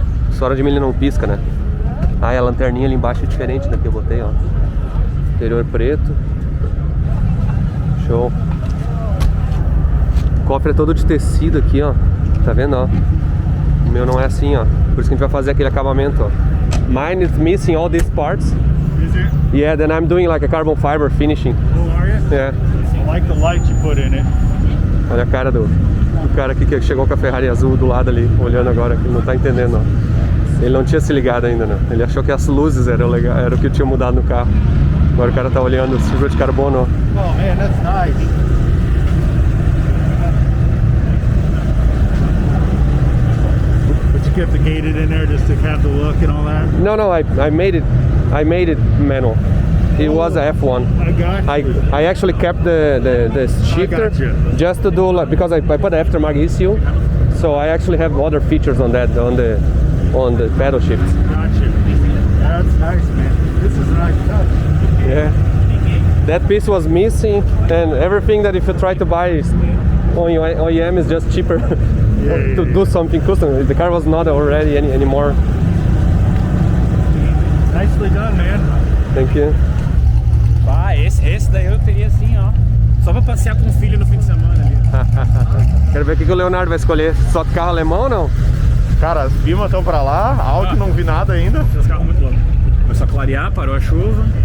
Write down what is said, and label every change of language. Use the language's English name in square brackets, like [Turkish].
[Portuguese] O farol de milha não pisca, né? Ah, e a lanterninha ali embaixo é diferente da que eu botei, ó. Interior preto. Show. O cofre é todo de tecido aqui, ó. Tá vendo, ó? O meu não é assim, ó. Por isso que a gente vai fazer aquele acabamento, ó. [English] Mine is missing all these parts. Is it? Yeah, then I'm doing like a carbon fiber finishing. Oh, are you? Yeah. I like the light you put in it. [Portuguese] Olha a cara do cara aqui que chegou com a Ferrari azul do lado ali, olhando agora, que não tá entendendo, ó. Ele não tinha se ligado ainda, né? Ele achou que as luzes eram o que tinha mudado no carro. Agora o cara tá olhando fibra de carbono. [English] Oh man, that's nice. But you kept the gated in there just to have the look and all that? No, I made it manual. It was a F1. I got you. I actually kept the shifter gotcha. just to do like, because I put the aftermarket ECU, so I actually have other features on that on the pedal shift. Gotcha. That's nice, man. This is a nice touch. Yeah. That piece was missing, and everything that if you try to buy on your OEM is just cheaper to do something custom. The car was not already anymore. Nicely done, man. Thank you. [Portuguese] Ah, esse daí eu teria assim, ó. Só pra passear com o filho no fim de semana ali. Quero ver o que o Leonardo vai escolher. Só carro alemão ou não? Cara, as Bima estão pra lá, Audi não vi nada ainda. Os carros muito loucos. Começou a clarear, parou a chuva.